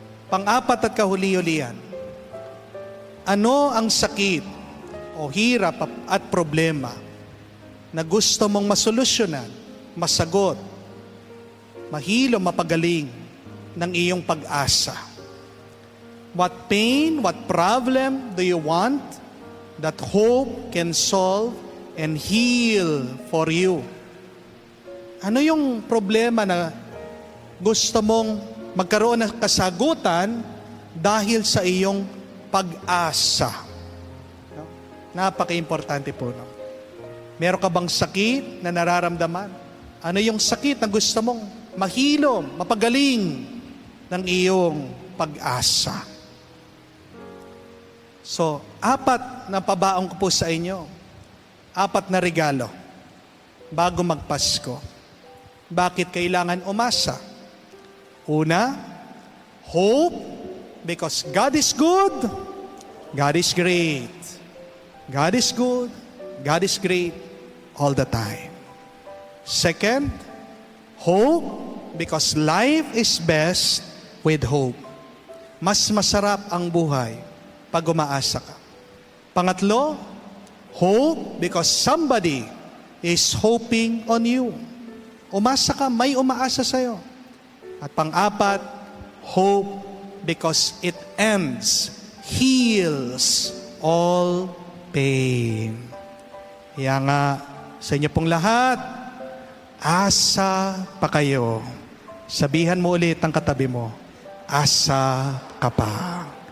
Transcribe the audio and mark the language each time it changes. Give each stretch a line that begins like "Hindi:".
Filipino: Pang-apat at kahuli-hulihan, ano ang sakit o hirap at problema na gusto mong masolusyonan, masagot, mahilo, mapagaling ng iyong pag-asa?
English: What pain, what problem do you want that hope can solve and heal for you?
Filipino: Ano yung problema na gusto mong magkaroon ng kasagutan dahil sa iyong pag-asa? Napaka-importante po. Meron ka bang sakit na nararamdaman? Ano yung sakit na gusto mong mahilom, mapagaling ng iyong pag-asa? So, 4 na pabaong ko po sa inyo. 4 na regalo bago magpasko. Bakit kailangan umasa? Una,
English: hope, because God is good, God is great. God is good, God is great all the time. Second, hope, because life is best with hope.
Filipino: Mas masarap ang buhay pag umaasa ka. Pangatlo,
English: hope because somebody is hoping on you.
Filipino: Umasa ka, may umaasa sa'yo. At pang-apat,
English: hope because it heals all pain.
Filipino: Kaya nga, sa inyo pong lahat, asa pa kayo. Sabihan mo ulit ang katabi mo, asa ka pa.